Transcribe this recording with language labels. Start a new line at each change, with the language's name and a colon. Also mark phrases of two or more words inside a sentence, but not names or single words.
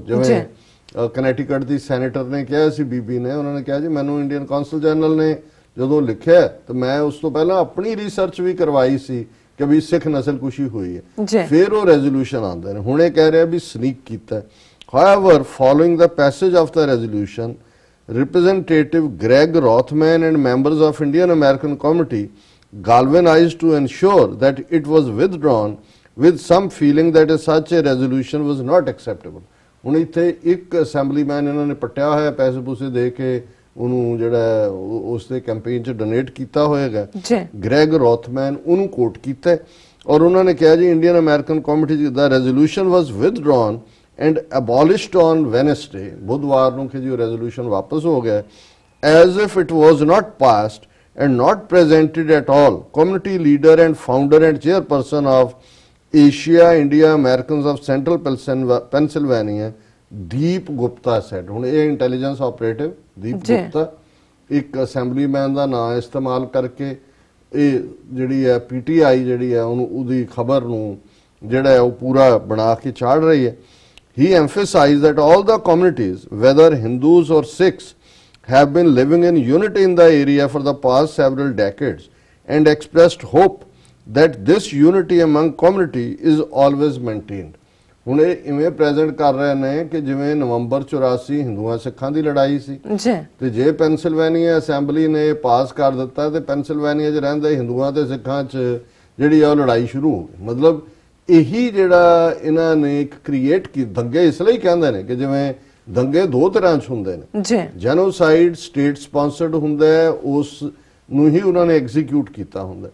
Punjabi: ਜਿਵੇਂ ਕਨੈਟੀਕਟ ਦੀ ਸੈਨੇਟਰ ਨੇ ਕਿਹਾ ਸੀ, ਬੀਬੀ ਨੇ, ਉਹਨਾਂ ਨੇ ਕਿਹਾ ਜੀ ਮੈਨੂੰ
English: Indian Consul General
Punjabi: ਨੇ ਜਦੋਂ ਲਿਖਿਆ ਤਾਂ ਮੈਂ ਉਸ ਤੋਂ ਪਹਿਲਾਂ ਆਪਣੀ ਰਿਸਰਚ ਵੀ ਕਰਵਾਈ ਸੀ ਕਿ ਵੀ ਸਿੱਖ ਨਸਲਕੁਸ਼ੀ ਹੋਈ ਹੈ, ਫਿਰ ਉਹ ਰੈਜ਼ੋਲੂਸ਼ਨ ਆਉਂਦੇ ਨੇ। ਹੁਣ ਇਹ ਕਹਿ ਰਿਹਾ ਵੀ ਸਨੀਕ ਕੀਤਾ।
English: however following the passage of the resolution representative Greg Rothman and members of Indian American Committee galvanized to ensure that it was withdrawn with some feeling that such a resolution was not acceptable।
Punjabi: ਹੁਣ ਇੱਥੇ ਇੱਕ ਅਸੈਂਬਲੀਮੈਨ ਇਹਨਾਂ ਨੇ ਪੱਟਿਆ ਹੋਇਆ ਪੈਸੇ ਪੂਸੇ ਦੇ ਕੇ ਉਹਨੂੰ ਜਿਹੜਾ ਉਸ ਦੇ ਕੈਂਪੇਨ 'ਚ ਡੋਨੇਟ ਕੀਤਾ ਹੋਏਗਾ, ਗ੍ਰੈਗ ਰੋਥਮੈਨ, ਉਹਨੂੰ ਕੋਟ ਕੀਤਾ ਔਰ ਉਹਨਾਂ ਨੇ ਕਿਹਾ ਜੀ ਇੰਡੀਅਨ ਅਮਰੀਕਨ ਕਮੇਟੀ ਦਾ ਰੈਜ਼ੋਲੂਸ਼ਨ
English: was withdrawn and abolished on Wednesday,
Punjabi: बुधवार ਨੂੰ ਕਿ ਜੋ ਰੈਜ਼ੋਲੂਸ਼ਨ ਵਾਪਸ ਹੋ ਗਿਆ,
English: as if it was not passed and not presented at all। community leader and founder and chairperson of Asia India Americans of Central Pennsylvania ਦੀਪ ਗੁਪਤਾ said।
Punjabi: ਹੁਣ ਇਹ
English: intelligence operative
Punjabi: ਦੀਪ ਗੁਪਤਾ ਇੱਕ ਅਸੈਂਬਲੀਮੈਨ ਦਾ ਨਾਮ ਇਸਤੇਮਾਲ ਕਰਕੇ ਇਹ ਜਿਹੜੀ ਹੈ PTI ਜਿਹੜੀ ਹੈ ਉਹਨੂੰ ਉਹਦੀ ਖਬਰ ਨੂੰ ਜਿਹੜਾ ਹੈ ਉਹ ਪੂਰਾ ਬਣਾ ਕੇ ਚਾੜ ਰਹੀ ਹੈ।
English: He emphasized that all the communities, whether Hindus or Sikhs, have been living in unity in the area for the past several decades and expressed hope that this unity among community is always maintained।
Punjabi: ਹੁਣ ਇਹ ਇਵੇਂ ਪ੍ਰੈਜ਼ੈਂਟ ਕਰ ਰਹੇ ਨੇ ਕਿ ਜਿਵੇਂ ਨਵੰਬਰ 84 ਹਿੰਦੂਆਂ ਸਿੱਖਾਂ ਦੀ ਲੜਾਈ ਸੀ ਤੇ ਜੇ ਪੈਨਸਿਲਵੇਨੀਆ ਅਸੈਂਬਲੀ ਨੇ ਪਾਸ ਕਰ ਦਿੱਤਾ ਤੇ ਪੈਨਸਿਲਵੇਨੀਆ 'ਚ ਰਹਿੰਦੇ ਹਿੰਦੂਆਂ ਤੇ ਸਿੱਖਾਂ 'ਚ ਜਿਹੜੀ ਆ ਉਹ ਲੜਾਈ ਸ਼ੁਰੂ ਹੋ ਗਈ। ਮਤਲਬ ਇਹੀ ਜਿਹੜਾ ਇਹਨਾਂ ਨੇ ਇੱਕ ਕ੍ਰੀਏਟ ਕੀ ਦੰਗੇ ਇਸ ਲਈ ਕਹਿੰਦੇ ਨੇ ਕਿ ਜਿਵੇਂ ਦੰਗੇ ਦੋ ਤਰ੍ਹਾਂ 'ਚ ਹੁੰਦੇ ਨੇ,
English: genocide state sponsored
Punjabi: ਹੁੰਦਾ ਹੈ, ਉਸ ਨੂੰ ਹੀ ਉਹਨਾਂ ਨੇ ਐਗਜ਼ੀਕਿਊਟ ਕੀਤਾ ਹੁੰਦਾ।